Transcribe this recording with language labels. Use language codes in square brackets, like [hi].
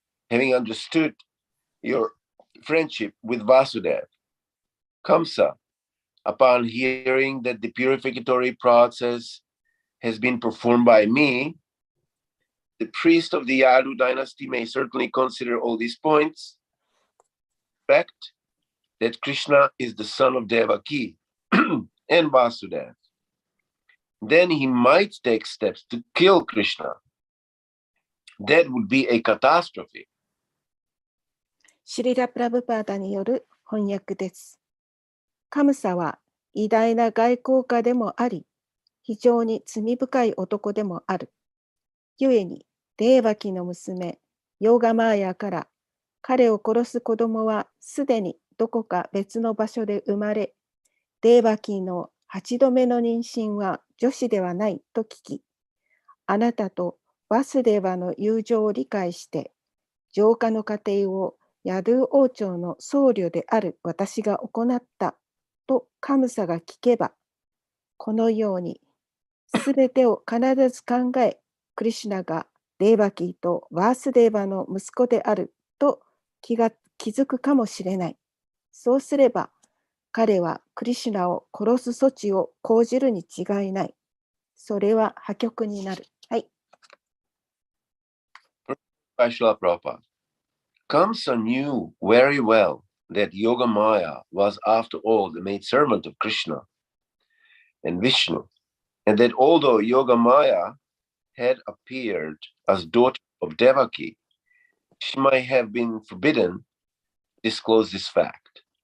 [en] Having understood your friendship with Vasudeva, Kamsa, upon hearing that the purificatory process has been performed by me, the priest of the Yadu dynasty may certainly consider all these points. Fact that Krishna is the son of Devaki and Vasudeva. Then he might take steps to kill Krishna. That would be a catastrophe. う。 [ja] シリラ・プラブパーダによる翻訳です。カムサは偉大な外交家でもあり、非常に罪深い男でもある。故に、デーバキの娘、ヨーガマーヤから彼を殺す子供はすでにどこか別の場所で生まれ、デーバキの8度目の妊娠は女子ではないと聞き、あなたとバスデーバの友情を理解して、浄化の過程をヤドゥ王朝の僧侶である私が行ったとカムサが聞けば、このようにすべてを必ず考え、クリシュナがデーバキーとワースデーバの息子であると気づくかもしれない。そうすれば、彼はクリシュナを殺す措置を講じるに違いない。それは破局になる。はい。 [en] by Srila Prabhupada. Kamsa knew very well that Yogamaya was, after all, the maidservant of Krishna and Vishnu, and that although Yogamaya had appeared as daughter of Devaki, she might have been forbidden to disclose this fact.